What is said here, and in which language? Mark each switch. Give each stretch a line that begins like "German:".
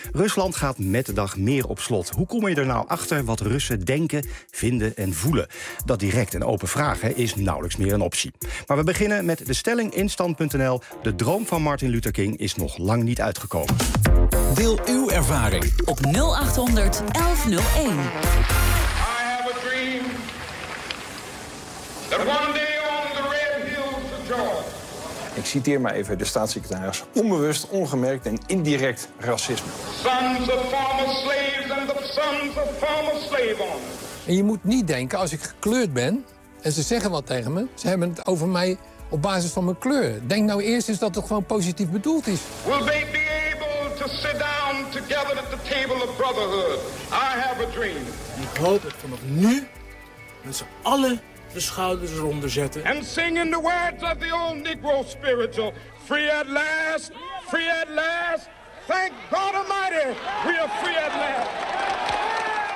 Dutch: Rusland gaat met de dag meer op slot. Hoe kom je er nou achter wat Russen denken, vinden en voelen? Dat direct en open vragen is nauwelijks meer een optie. Maar we beginnen met de stelling in stand.nl. De droom van Martin Luther King is nog lang niet uitgekomen. Deel uw ervaring op 0800 1101.
English: I have a dream that one day on the red hills of Georgia.
Dutch: Ik citeer maar even de staatssecretaris. Onbewust, ongemerkt en indirect racisme.
English: Sons of former slaves and the sons of former slave owners.
Dutch: En je moet niet denken, als ik gekleurd ben en ze zeggen wat tegen me, ze hebben het over mij op basis van mijn kleur. Denk nou eerst eens dat het gewoon positief bedoeld is.
English: Will they be able to sit down together at the table of brotherhood? I have a dream.
Dutch: Ik hoop dat vanaf nu met z'n allen de schouders eronder zetten.
English: And sing in the words of the old Negro spiritual. Free at last, free at last. Thank God Almighty, we are free at last.